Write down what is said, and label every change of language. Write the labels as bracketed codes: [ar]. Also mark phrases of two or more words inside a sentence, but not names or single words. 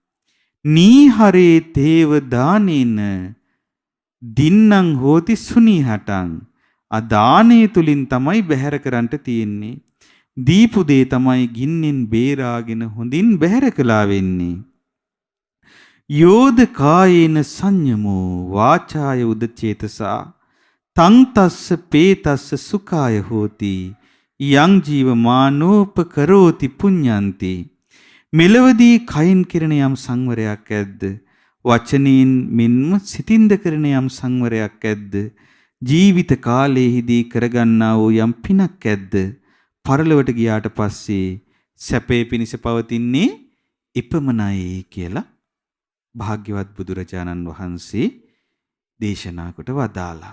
[pi] නීහරේ තේව දානේන දින්නම් හෝති සුනීහටං. [si] අදානේ තුලින් තමයි බැහැර කරන්නට තියෙන්නේ. දීපු දේ තමයි ගින්නෙන් බේරාගෙන හොඳින් බැහැර කළා වෙන්නේ. [pi] යෝද කායේන සංයමෝ වාචාය උදචේතසා තං තස්ස පේතස්ස සුඛාය හෝති යං ජීවමානෝපකරෝති පුඤ්ඤන්ති. [si] මෙලවදී කයින් කිරණ යම් සංවරයක් ඇද්ද වචනෙන් මෙන්ම සිතින්ද කරන යම් සංවරයක් ඇද්ද ජීවිත කාලයේදී කරගන්නා වූ යම් පිනක් ඇද්ද පරලොවට ගියාට පස්සේ සැපේ පිණිස පවතින්නේ ඉපමණයි කියලා භාග්‍යවත් බුදුරජාණන් වහන්සේ දේශනා කොට වදාලා.